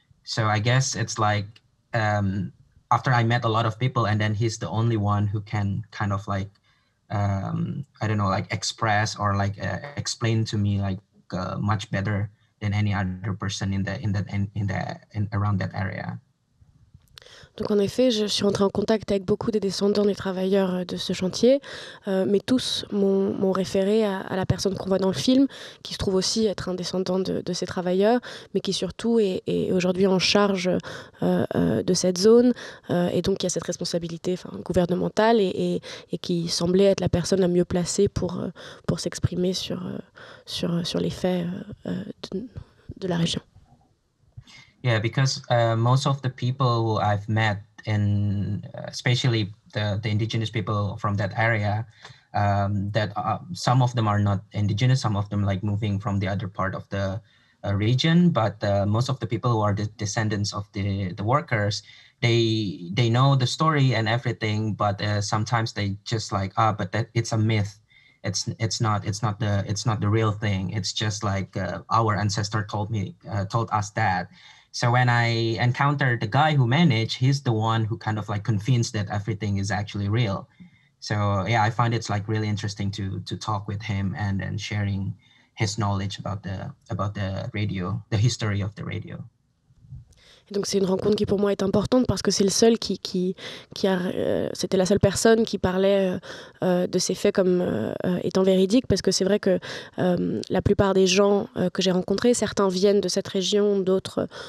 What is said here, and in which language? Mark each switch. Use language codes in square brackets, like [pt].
[en] So I guess it's like after I met a lot of people, and then he's the only one who can kind of like I don't know, like express or like explain to me like much better than any other person in around that area. [fr] Donc en effet, je suis rentrée en contact avec beaucoup des descendants des travailleurs de ce chantier, mais tous m'ont référé à la personne qu'on voit dans le film, qui se trouve aussi être un descendant de ces travailleurs, mais qui surtout est aujourd'hui en charge de cette zone, et donc qui a cette responsabilité gouvernementale et qui semblait être la personne la mieux placée pour s'exprimer sur les faits de la région. [en] Yeah, because most of the people who I've met, and especially the indigenous people from that area, that some of them are not indigenous, some of them like moving from the other part of the region, but most of the people who are the descendants of the workers, they know the story and everything, but sometimes they just like but that it's a myth. It's not the real thing. It's just like our ancestor told us that. So when I encountered the guy who managed, he's the one who kind of like convinced that everything is actually real. So yeah, I find it's like really interesting to talk with him and sharing his knowledge about the radio, the history of the radio. [fr] Et donc c'est une rencontre qui pour moi est importante parce que c'est le seul qui a, c'était la seule personne qui parlait de ces faits comme étant véridiques, parce que c'est vrai que la plupart des gens que j'ai rencontrés, certains viennent de cette région, d'autres